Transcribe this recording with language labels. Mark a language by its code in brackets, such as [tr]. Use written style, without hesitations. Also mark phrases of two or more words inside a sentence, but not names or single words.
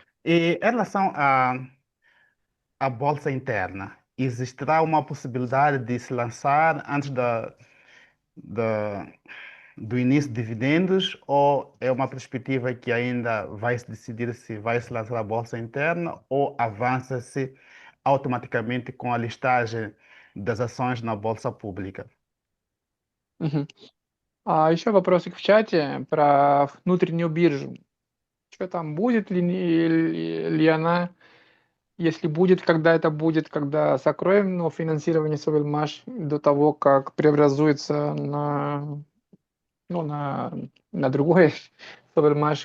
[pt] E em relação à bolsa interna, existirá uma possibilidade de se lançar antes da, do início de dividendos ou é uma perspectiva que ainda vai se decidir se vai se lançar a bolsa interna ou avança-se automaticamente com a listagem das ações na bolsa pública? Мгм. [ru] А еще вопросик в чате про внутреннюю биржу. Что там, будет ли она, если будет, когда это будет, когда закроем финансирование Совельмаш до того, как преобразуется ну, на другой Совельмаш.